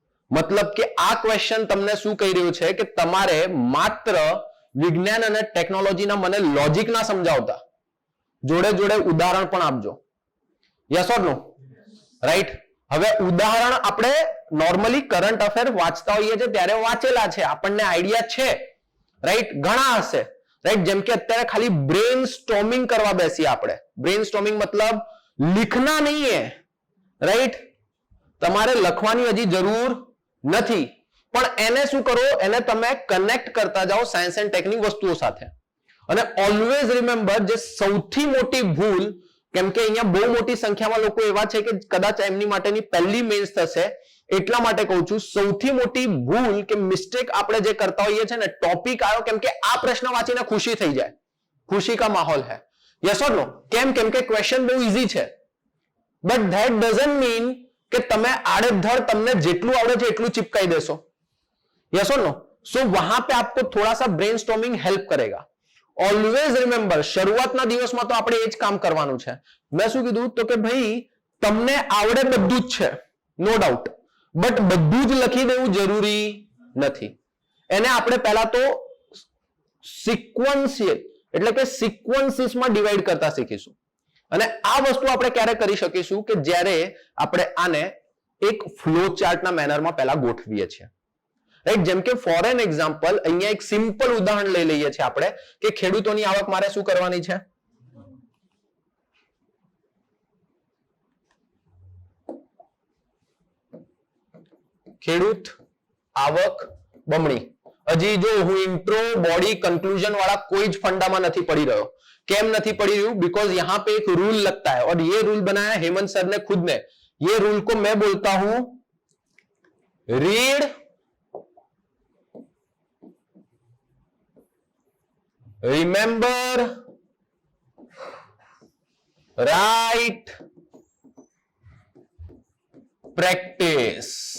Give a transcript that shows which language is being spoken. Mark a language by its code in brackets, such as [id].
[gu] મતલબ કે આ ક્વેશ્ચન તમને શું કહી રહ્યું છે કે તમારે માત્ર વિજ્ઞાન અને ટેકનોલોજીના મને લોજિક ના સમજાવતા, જોડે જોડે ઉદાહરણ પણ આપજો. Yes or no? રાઈટ? હવે ઉદાહરણ આપણે નોર્મલી કરંટ અફેર વાંચતા હોઈએ છીએ ત્યારે વાંચેલા છે, આપણને આઈડિયા છે, રાઈટ? ઘણા હશે. રાઈટ? જેમ કે અત્યારે ખાલી બ્રેન સ્ટોમિંગ કરવા બેસી આપણે. [hi] બ્રેન સ્ટોમિંગ મતલબ लिखना नहीं है, राइट? [gu] તમારે લખવાની હજી જરૂર નથી, પણ એને શું કરો, એને તમે કનેક્ટ કરતા જાઓ સાયન્સ એન્ડ ટેકની વસ્તુઓ સાથે. અને ઓલવેઝ રિમેમ્બર, જે સૌથી મોટી ભૂલ, કેમ કે અહીંયા બહુ મોટી સંખ્યામાં લોકો એવા છે કે કદાચ એમની માટેની પહેલી મેન્સ થશે, એટલા માટે કહું છું, સૌથી મોટી ભૂલ કે મિસ્ટેક આપણે જે કરતા હોઈએ છે ને, ટોપિક આવ્યો કેમ કે આ પ્રશ્ન વાંચીને ખુશી થઈ જાય, [hi] ખુશી કા માહોલ હૈ, [gu] યસ ઓર નો? કેમ કે ક્વેશ્ચન બહુ ઈઝી છે, [en] but that doesn't mean [gu] કે તમે આડેધડ તમને જેટલું આવડે છે એટલું चिपकाई देसो, यस और नो? [hi] सो वहां पे आपको थोड़ा सा ब्रेनस्टॉर्मिंग हेल्प करेगा. [gu] ऑलवेज रिमेंबर, શરૂઆતના દિવસમાં તો આપણે એ જ કામ કરવાનું છે. મેં શું કીધું તો કે ભાઈ તમને આવડે બધું જ છે, નો ડાઉટ, બટ બધું જ લખી દેવું જરૂરી નથી. એને આપણે પહેલા તો સિક્વન્શિયલ એટલે કે સિક્વન્સીસમાં ડિવાઈડ કરતા શીખીશું. અને આ વસ્તુ આપણે ક્યારે કરી શકીશું કે જ્યારે આપણે આને એક ફ્લો ચાર્ટના મેનરમાં પહેલા ગોઠવીએ છીએ, રાઈટ? જેમ કે ફોર એન એક્ઝામ્પલ અહીંયા એક સિમ્પલ ઉદાહરણ લઈ લઈએ છીએ આપણે કે ખેડૂતોની આવક મારે શું કરવાની છે? ખેડૂત આવક બમણી. હજી જો હું ઇન્ટ્રો, બોડી, [hi] कंक्लूजन वाला कोई [gu] જ फंडाમાં નથી પડી રહ્યો. કેમ નથી પડી રહ્યું? [hi] बिकॉज यहां पे एक रूल लगता है और ये रूल बनाया हेमंत सर ने खुद ने. ये रूल को मैं बोलता हूं रीड, रिमेंबर, राइट, प्रैक्टिस.